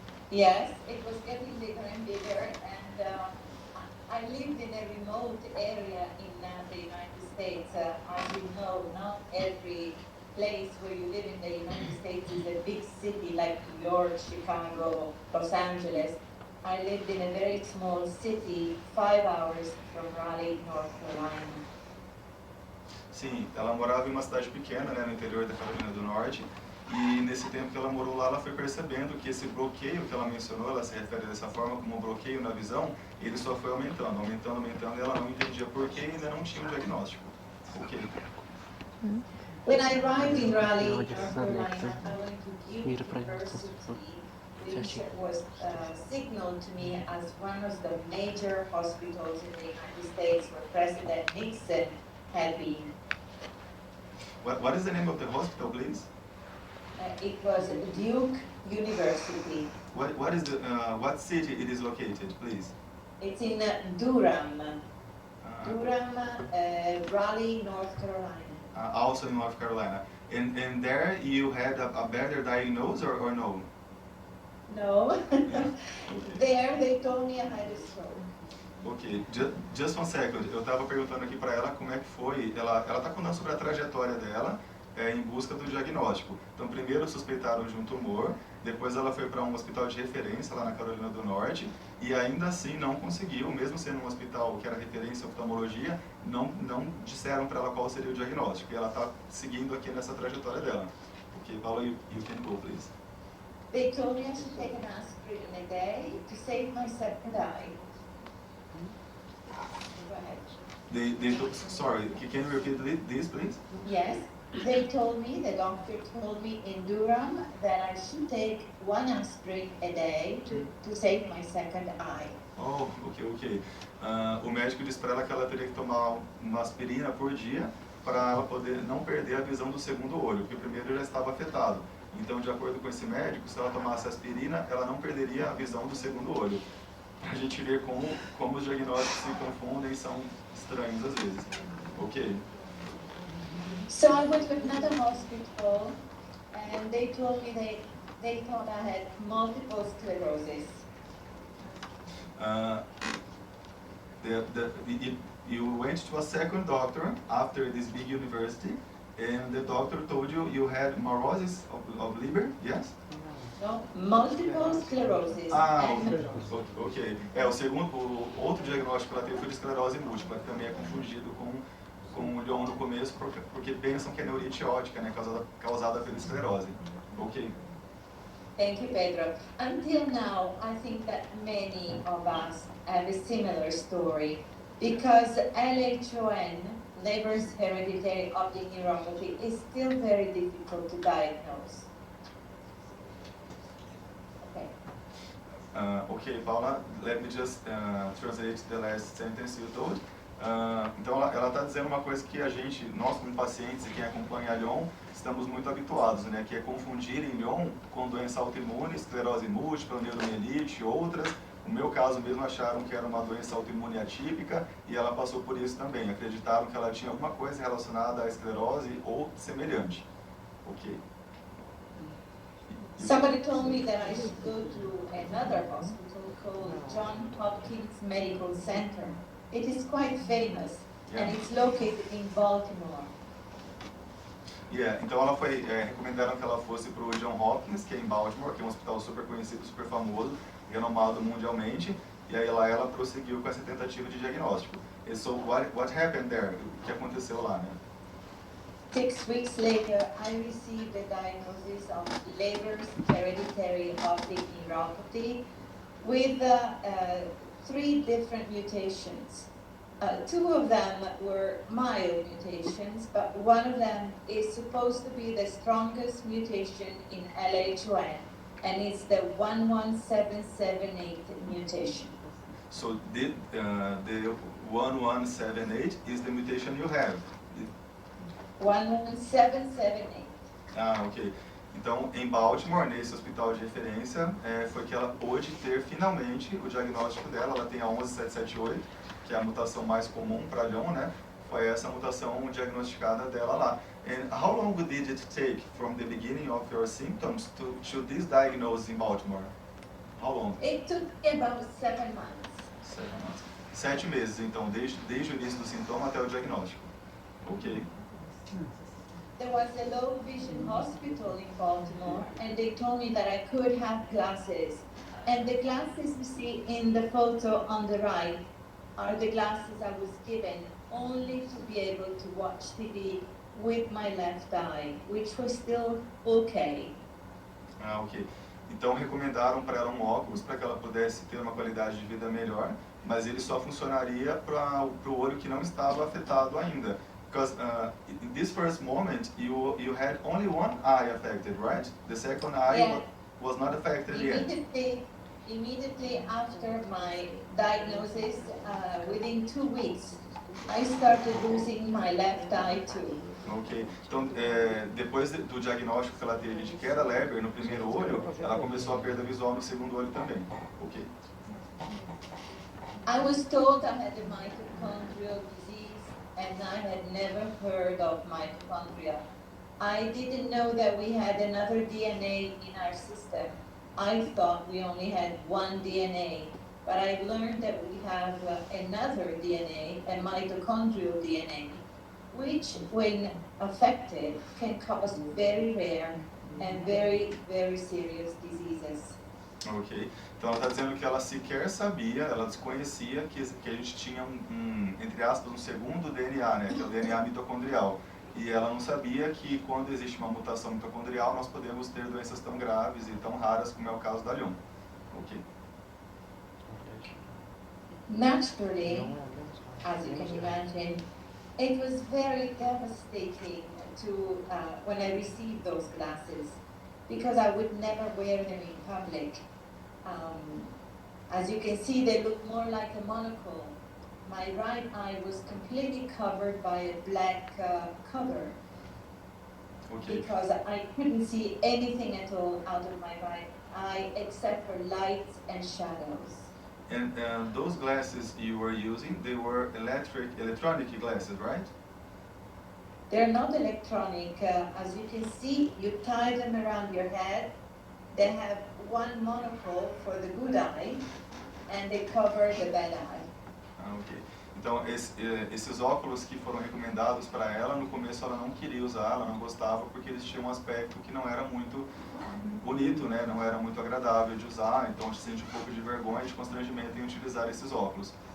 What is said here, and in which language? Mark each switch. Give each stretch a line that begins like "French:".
English: Yes, it was getting bigger and bigger, and I lived in a remote area in the United States. As you know, not every place where you live in the United States is a big city like New York, Chicago, Los Angeles. I lived in a very small city, 5 hours from Raleigh, North Carolina.
Portuguese: Sim, ela morava em uma cidade pequena, né, no interior da Carolina do Norte, e nesse tempo que ela morou lá, ela foi percebendo que esse bloqueio que ela mencionou, ela se refere dessa forma como um bloqueio na visão, ele só foi aumentando, e ela não entendia por que e ainda não tinha um diagnóstico.
English: Ok. When I arrived in Raleigh, North Carolina, I went to Duke University, which was signaled to me as one of the major hospitals in the United States where President Nixon had been. What is the name of the hospital, please? It was Duke University. What is the what city it is located, please? It's in Durham. Durham, Raleigh, North Carolina. Also in North Carolina. And there you had a better diagnosis or no? No. There they told me I had a stroke. Ok, just one second.
Portuguese: Eu estava perguntando aqui para ela como é que foi. Ela está contando sobre a trajetória dela em busca do diagnóstico. Então, primeiro suspeitaram de um tumor, depois ela foi para um hospital de referência lá na Carolina do Norte e ainda assim não conseguiu, mesmo sendo um hospital que era referência em oftalmologia, não disseram para ela qual seria o diagnóstico. E ela está seguindo aqui nessa trajetória dela.
English: Ok, Paula, you can go, please. They told me I should take an aspirin a day to save my second eye. Go ahead. Sorry, can you repeat this, please? Yes, they told me, the doctor told me in Durham that I should take 1 aspirin a day to save my second eye. Oh, ok.
Portuguese: O médico disse para ela que ela teria que tomar uma aspirina por dia para ela poder não perder a visão do segundo olho, porque o primeiro já estava afetado. Então, de acordo com esse médico, se ela tomasse aspirina, ela não perderia a visão do segundo olho. A gente vê como os diagnósticos se confundem e são estranhos às vezes.
English: Ok. So I went to another hospital and they told me they thought I had multiple sclerosis. You went to a second doctor after this big university, and the doctor told you you had neurosis of Leber, yes? No, multiple sclerosis. Ok.
Portuguese: O outro diagnóstico que ela teve foi de esclerose múltipla, que também é confundido com o LHON no começo, porque pensam que é neurite ótica, né, causada pela esclerose.
English: Ok. Thank you, Pedro. Until now, I think that many of us have a similar story, because LHON, Leber's hereditary optic neuropathy, is still very difficult to diagnose. Ok, Paula, let me just translate the last sentence you told.
Portuguese: Então ela está dizendo uma coisa que nós como pacientes e quem acompanha a LHON, estamos muito habituados, né, que é confundir em LHON com doença autoimune, esclerose múltipla, neuromielite e outras. No meu caso mesmo acharam que era uma doença autoimune atípica e ela passou por isso também. Acreditaram que ela tinha alguma coisa relacionada à esclerose ou semelhante.
English: Ok. Somebody told me that I should go to another hospital called Johns Hopkins Medical Center. It is quite famous, and it's located in Baltimore.
Portuguese: Então ela recomendaram que ela fosse para o Johns Hopkins, que é em Baltimore, que é um hospital super conhecido, super famoso, renomado mundialmente, e aí lá ela prosseguiu com essa tentativa de diagnóstico.
English: E so what happened there?
Portuguese: O que aconteceu lá, né?
English: 6 weeks later, I received the diagnosis of Leber's hereditary optic neuropathy with 3 different mutations. 2 of them were mild mutations, but one of them is supposed to be the strongest mutation in LHON, and it's the 11778 mutation. So the 1178 is the mutation you have? 11778. Ok.
Portuguese: Então, em Baltimore, nesse hospital de referência, foi que ela pôde ter finalmente o diagnóstico dela. Ela tem a 11778, que é a mutação mais comum para LHON, né? Foi essa mutação diagnosticada dela lá.
English: And how long did it take from the beginning of your symptoms to this diagnosis in Baltimore? How long? It took about 7 months. 7 months.
Portuguese: 7 meses, então, desde o início do sintoma até o diagnóstico.
English: Ok. There was a low vision hospital in Baltimore, and they told me that I could have glasses. And the glasses you see in the photo on the right are the glasses I was given only to be able to watch TV with my left eye, which was still okay. Ok.
Portuguese: Então recomendaram para ela um óculos para que ela pudesse ter uma qualidade de vida melhor, mas ele só funcionaria para o olho que não estava afetado ainda.
English: Because in this first moment, you had only one eye affected, right? The second eye was not affected yet. Immediately after my diagnosis, within 2 weeks, I started losing my left eye too. Ok.
Portuguese: Então, depois do diagnóstico que ela teve de que era Leber no primeiro olho, ela começou a perda visual no segundo olho também.
English: Ok. I was told I had a mitochondrial disease, and I had never heard of mitochondria. I didn't know that we had another DNA in our system. I thought we only had one DNA, but I learned that we have another DNA, a mitochondrial DNA, which, when affected, can cause very rare and very, very serious diseases. Ok.
Portuguese: Então ela está dizendo que ela sequer sabia, ela desconhecia que a gente tinha entre aspas, um segundo DNA, né, que é o DNA mitocondrial. E ela não sabia que quando existe uma mutação mitocondrial, nós podemos ter doenças tão graves e tão raras como é o caso da LHON.
English: Ok. Naturally, as you can imagine, it was very devastating to when I received those glasses, because I would never wear them in public. As you can see, they look more like a monocle. My right eye was completely covered by a black cover, because I couldn't see anything at all out of my right eye except for lights and shadows. And those glasses you were using, they were electronic glasses, right? They're not electronic. As you can see, you tie them around your head. They have one monocle for the good eye, and they cover the bad eye. Ok.
Portuguese: Então, esses óculos que foram recomendados para ela, no começo ela não queria usar, ela não gostava, porque eles tinham um aspecto que não era muito bonito, né? Não era muito agradável de usar, então se sente um pouco de vergonha, de constrangimento em utilizar esses óculos.